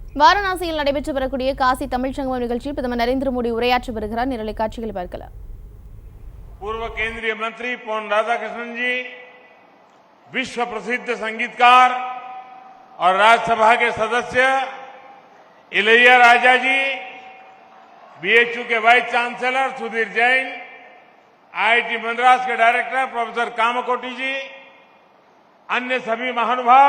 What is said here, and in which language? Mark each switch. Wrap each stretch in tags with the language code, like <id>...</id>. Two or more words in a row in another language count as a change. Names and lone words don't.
<ta>வாரணாசியில் நடைபெற்று வரக்கூடிய காசி தமிழ் சங்கமம் நிகழ்ச்சியில் பிரதமர் நரேந்திர மோடி உரையாற்றி வருகிறார். நேரலை காட்சிகளை பார்க்கலாம்.</ta> <hi>पूर्व केंद्रीय मंत्री पोन राधाकृष्णन जी, विश्व प्रसिद्ध संगीतकार और राज्यसभा के सदस्य इलैया राजा जी, बीएचयू के वाइस चांसलर सुधीर जैन, आईआईटी मद्रास के डायरेक्टर प्रोफेसर कामकोटी जी, अन्य सभी महानुभाव</hi>